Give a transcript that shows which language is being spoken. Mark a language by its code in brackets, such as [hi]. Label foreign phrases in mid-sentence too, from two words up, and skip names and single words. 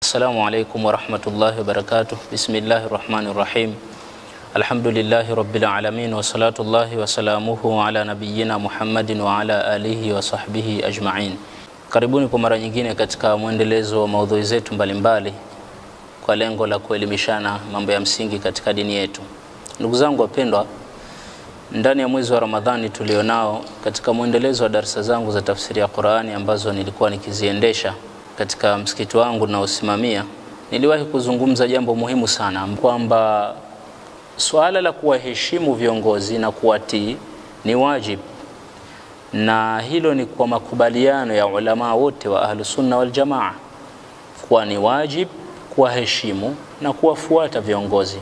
[ar] السلام عليكم ورحمة الله وبركاته. بسم الله الرحمن الرحيم. الحمد لله رب العالمين وصلاة الله وسلامه على نبينا محمد وعلى آله وصحبه أجمعين. [sw] Karibuni kwa mara nyingine katika muendelezo wa maudhui zetu mbalimbali kwa lengo la kuelimishana mambo ya msingi katika dini yetu. Ndugu zangu wapendwa, ndani ya mwezi wa Ramadhani tulionao, katika muendelezo wa darasa zangu za tafsiri ya Qur'ani ambazo nilikuwa nikiziendesha katika msikiti wangu na usimamia, niliwahi kuzungumza jambo muhimu sana, kwamba swala la kuwaheshimu viongozi na kuwatii ni wajibu, na hilo ni kwa makubaliano ya ulama wote wa Ahlus Sunna wal Jamaa, kwa ni wajibu kuwaheshimu na kuwafuata viongozi.